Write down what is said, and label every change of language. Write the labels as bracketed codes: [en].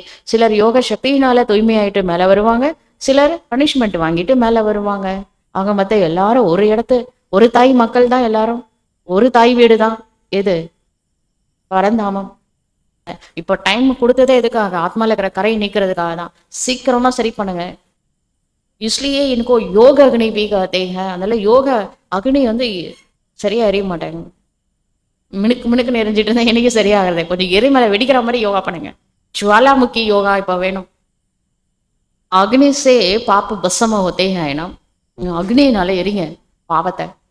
[ta] சிலர் யோக சக்தியினால தூய்மையாயிட்டு மேலே வருவாங்க, சிலர் பனிஷ்மெண்ட் வாங்கிட்டு மேலே வருவாங்க. ஆக மத்த எல்லாரும் ஒரு இடத்து ஒரு தாய் மக்கள் தான், எல்லாரும் ஒரு தாய் வீடு தான். எது? பரந்தாமம். இப்போ டைம் கொடுத்ததே எதுக்காக? ஆத்மால இருக்கிற கரை நீக்கிறதுக்காக தான். சீக்கிரமா சரி பண்ணுங்க. [hi] इसलिए इनको योग अग्नि भी कहते हैं. [ta] அதனால யோக அக்னி வந்து சரியா எரிய மாட்டாங்க. மினுக்கு மினுக்குன்னு எரிஞ்சிட்டு இருந்தா எனக்கு சரியாகிறது. கொஞ்சம் எரிமலை வெடிக்கிற மாதிரி யோகா பண்ணுங்க. ஜுவாலாமுக்கி யோகா இப்போ வேணும். [hi] அக்னி சே பாப்ப பஸ்ஸம होते हैं ना. [ta] அக்னியினால எரிங்க பாவத்தை.